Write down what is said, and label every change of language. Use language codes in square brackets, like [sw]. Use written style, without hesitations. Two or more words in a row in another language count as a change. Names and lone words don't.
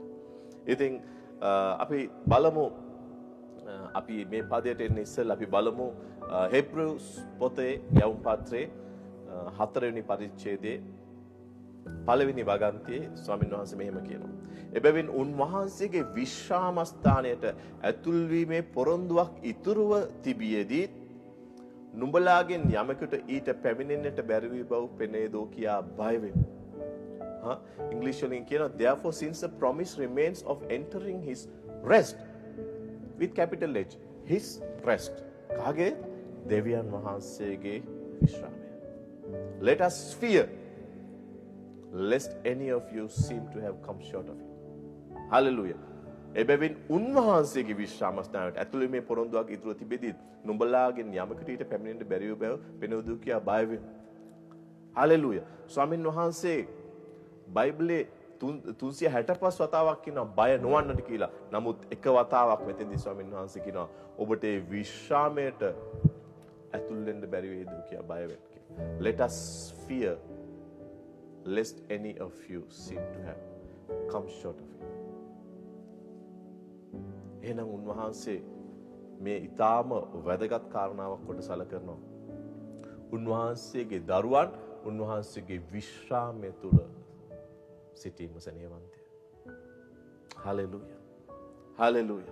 [si] ඉතින් අපි බලමු අපි මේ පදයට එන්න ඉස්සෙල්ලා අපි බලමු හෙබ්‍රෙව්ස් පොතේ යවුම් පත්‍රයේ 4 වෙනි පරිච්ඡේදයේ 1 වෙනි වගන්තියේ ස්වාමීන් වහන්සේ මෙහෙම කියනවා. එබැවින් උන්වහන්සේගේ විශ්‍රාමස්ථානයට ඇතුල් වීමේ පොරොන්දුවක් ඉතුරුව තිබියදී නුඹලාගෙන් යමෙකුට ඊට පැමිණෙන්නට බැරි වී බව පෙනේදෝ කියා බය වෙමු. English වලින් කියනවා [en] therefore since the promise remains of entering his rest with capital H his rest [si] කාගේ දෙවියන් වහන්සේගේ විශ්‍රාමය. [en] Let us fear lest any of you seem to have come short of it. Hallelujah. [si] එබැවින් උන්වහන්සේගේ විශ්‍රාමස්ථානයට ඇතුළු මේ පොරොන්දුවක් ඉදිරිය තිබෙදී නුඹලාගෙන් යමකට ඊට පැමිණෙන්න බැරි වූ බව පෙනුදු කියා බය වෙමු. Hallelujah. ස්වාමින් වහන්සේ බයිබලයේ 365 වතාවක් කියනවා බය නොවන්නට කියලා. නමුත් එක වතාවක් මෙතෙන්දී ස්වාමීන් වහන්සේ කියනවා ඔබට ඒ විශ්‍රාමයට ඇතුල් වෙන්න බැරි වේද කියලා බය වෙන්න කියලා. [en] Let us fear lest any of you seem to have come short of it. [si] එහෙනම් උන්වහන්සේ මේ ඊටාම වැදගත් කාරණාවක් කොට සැලකනවා. උන්වහන්සේගේ දරුවන් උන්වහන්සේගේ විශ්‍රාමය තුල සිටීම සෙනෙහවන්තය. හලෙලූයා. හලෙලූයා.